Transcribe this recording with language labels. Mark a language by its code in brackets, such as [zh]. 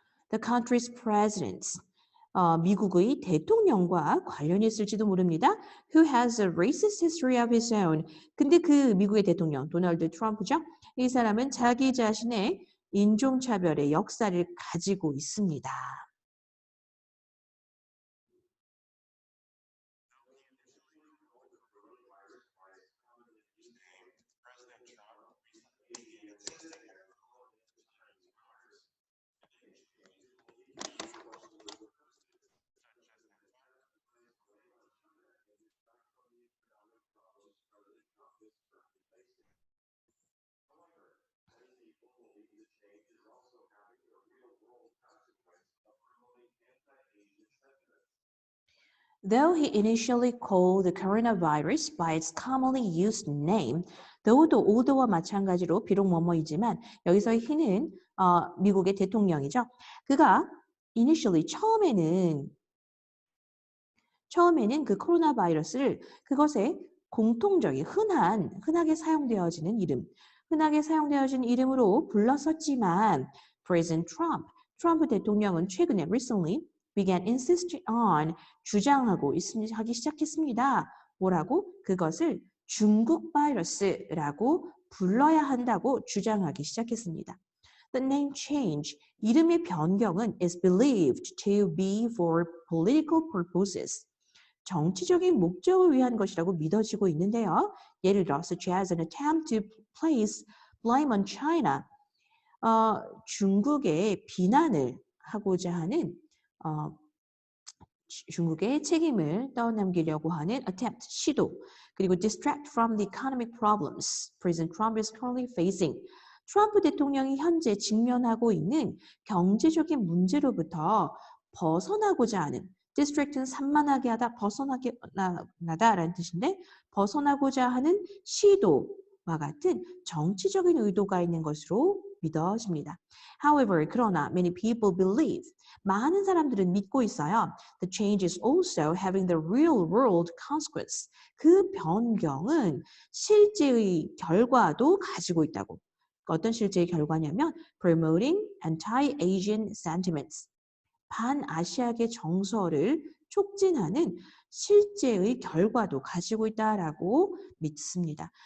[en] The country's presidents, [ko] 미국의 대통령과 관련이 있을지도 모릅니다. [en] Who has a racist history of his own. [ko] 근데 그 미국의 대통령, 도널드 트럼프죠. 이 사람은 자기 자신의 인종차별의 역사를 가지고 있습니다. [en] President Trump recently began insisting that coronavirus is Chinese virus. Though he initially called the coronavirus by its commonly used name, though도 [ko] order와 마찬가지로 비록 뭐뭐이지만 여기서의 he는 미국의 대통령이죠. 그가 initially 처음에는 그 코로나 바이러스를 그것의 공통적인 흔하게 사용되어지는 흔하게 사용되어지는 이름으로 불렀었지만 President 트럼프 대통령은 최근에 [en] recently began insisting on [ko] 하기 시작했습니다. 뭐라고? 그것을 중국 바이러스라고 불러야 한다고 주장하기 시작했습니다. [en] The name change, [ko] 이름의 변경은 [en] is believed to be for political purposes. [ko] 정치적인 목적을 위한 것이라고 믿어지고 있는데요. 예를 들어, [en] such as an attempt to place blame on China. [ko] 중국에 비난을 하고자 하는 중국의 책임을 떠넘기려고 하는 attempt, 시도. 그리고 [en] distract from the economic problems President Trump is currently facing. [ko] 트럼프 대통령이 현재 직면하고 있는 경제적인 문제로부터 벗어나고자 하는 distract는 산만하게 하다, 벗어나게 나다라는 뜻인데 벗어나고자 하는 시도와 같은 정치적인 의도가 있는 것으로 믿어집니다. However, 그러나 [en] many people believe [ko] 많은 사람들은 믿고 있어요. [en] The change is also having the real world consequence. [ko] 그 변경은 실제의 결과도 가지고 있다고. 어떤 실제의 결과냐면 [en] promoting anti-Asian sentiments. [ko] 반아시아계 정서를 촉진하는 실제의 결과도 가지고 있다라고 믿습니다.